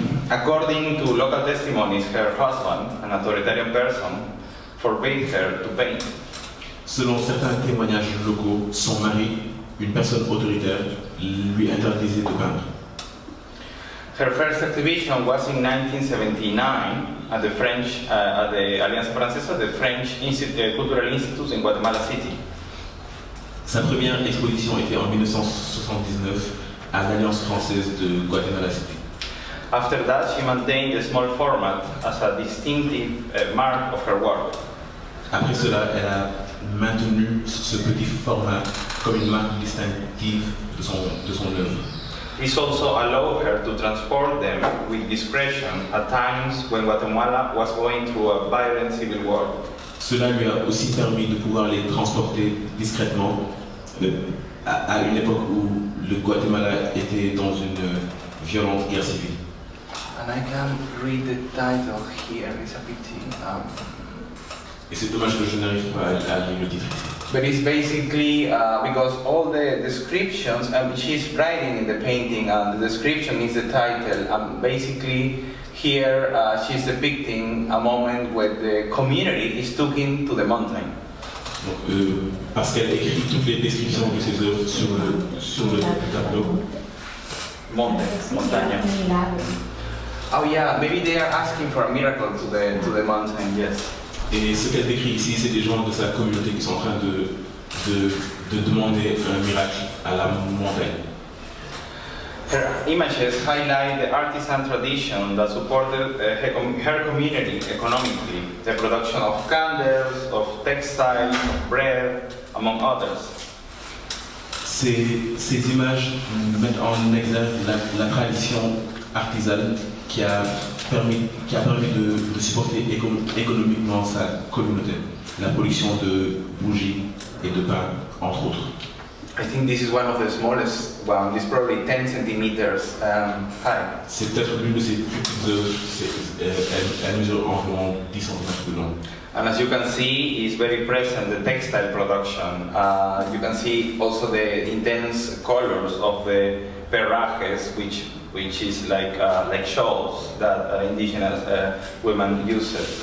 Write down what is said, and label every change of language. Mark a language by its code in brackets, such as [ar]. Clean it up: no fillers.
[en] According to local testimonies, her husband, an authoritarian person, forbade her to paint. [fr] Selon certains témoignages locaux, son mari, une personne autoritaire, lui interdisait de peindre. [en] Her first exhibition was in 1979 at the Alianza Francesa, the French Cultural Institute in Guatemala City. [fr] Sa première exposition était en 1979 à l'Alliance française de Guatemala City. [en] After that, she maintained a small format as a distinctive mark of her work. [fr] Après cela, elle a maintenu ce petit format comme une marque distinctive de son œuvre. [en] This also allowed her to transport them with discretion at times when Guatemala was going through a violent civil war. [fr] Cela lui a aussi permis de pouvoir les transporter discrètement à une époque où le Guatemala était dans une violente guerre civile. [en] And I can read the title here, it's a pity. [fr] Et c'est dommage que je n'arrive pas à lire le titre. [en] But it's basically because all the descriptions, she's writing in the painting, and the description is the title. And basically, here she's depicting a moment where the community is taken to the mountain. [fr] Donc, parce qu'elle écrit toutes les descriptions de ses œuvres sur le tableau. [es] Montaña. [en] Oh yeah, maybe they are asking for a miracle to the mountain. Yes. [fr] Et ce qu'elle décrit ici, c'est des gens de sa communauté qui sont en train de demander un miracle à la montagne. [en] Her images highlight the artisan tradition that supported her community economically, the production of candles, of textiles, of bread, among others. [fr] Ces images mettent en exergue la tradition artisane qui a permis de supporter économiquement sa communauté, la production de bougies et de pain, entre autres. [en] I think this is one of the smallest one. It's probably 10 centimeters high. [fr] C'est peut-être l'une de ces plus petites œuvres. Elle mesure environ 10 cm de long. [en] And as you can see, it's very present the textile production. You can see also the intense colors of the perrajes, which is like shawls that indigenous women use.